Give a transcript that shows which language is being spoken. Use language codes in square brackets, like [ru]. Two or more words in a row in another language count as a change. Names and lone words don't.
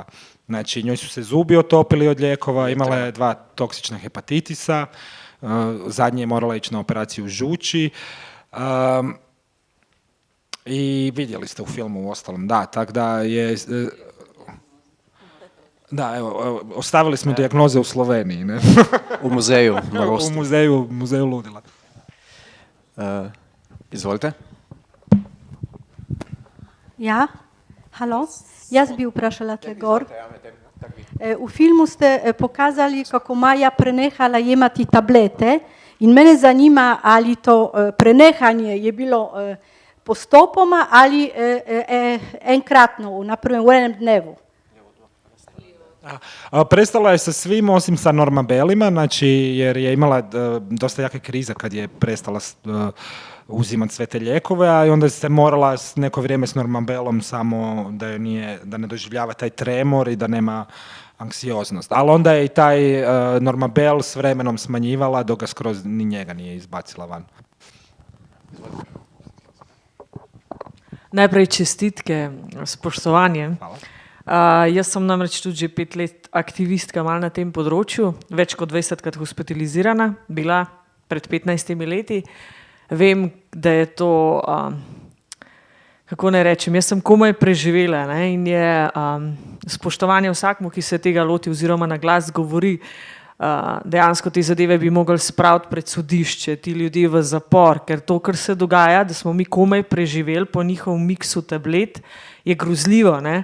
[hr] Znači, njoj su se zubi otopili od lijekova, imala je 2 toksična hepatitisa, zadnje je morala ići na operaciju žuči, i vidjeli ste u filmu u ostalom, da, tako da je... Da, evo, ostavili smo dijagnoze u Sloveniji, ne? U muzeju na Rostu. U muzeju ludila. Izvolite. Ja? Halo? [sl] Jaz bi vprašala tle gor. U filmu ste pokazali, kako Maja prenehala jemati tablete in mene zanima, ali to prenehanje je bilo postopoma ali enkratno, naprimer u enem dnevu. [hr] Prestala je sa svim osim sa Normabelima, znači jer je imala dosta jake krize kad je prestala uzimati sve te lijekove, a i onda se morala neko vrijeme s Normabelom samo da ne doživljava taj tremor i da nema anksioznost. Ali onda je i taj Normabel s vremenom smanjivala dok ga skroz ni njega nije izbacila van. [sl] Najprej čestitke, spoštovanje. Jaz sem namreč tudi že 5 let aktivistka mal na tem področju, več kot 20krat hospitalizirana, bila pred 15 leti. Vem, da je to, kako ne rečem, jaz sem komaj preživela, ne, in je spoštovanje vsakmu, ki se tega loti oziroma na glas govori, dejansko te zadeve bi mogli spraviti pred sodišče, ti ljudje v zapor, ker to, kar se dogaja, da smo mi komaj preživeli po njihovem miksu tablet, je grozljivo, ne.